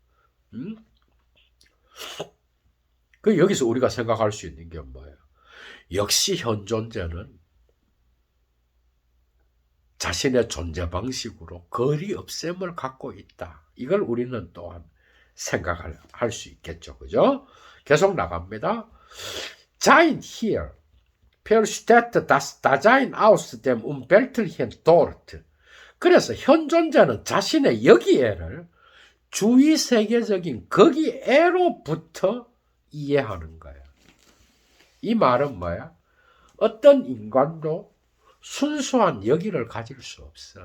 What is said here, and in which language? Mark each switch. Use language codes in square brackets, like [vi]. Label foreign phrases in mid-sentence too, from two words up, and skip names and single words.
[ko] 그 여기서 우리가 생각할 수 있는 게 뭐예요? 역시 현 존재는 자신의 존재 방식으로 거리 없앰을 갖고 있다. 이걸 우리는 또한 생각을 할 수 있겠죠. 그죠? 계속 나갑니다. [de] Sein hier versteht das Dasein aus dem Umweltlichen dort. [ko] 그래서 현 존재는 자신의 여기에를 주위 세계적인 거기에로부터 이해하는 거예요. 이 말은 뭐야? 어떤 인간도 순수한 여기를 가질 수 없어.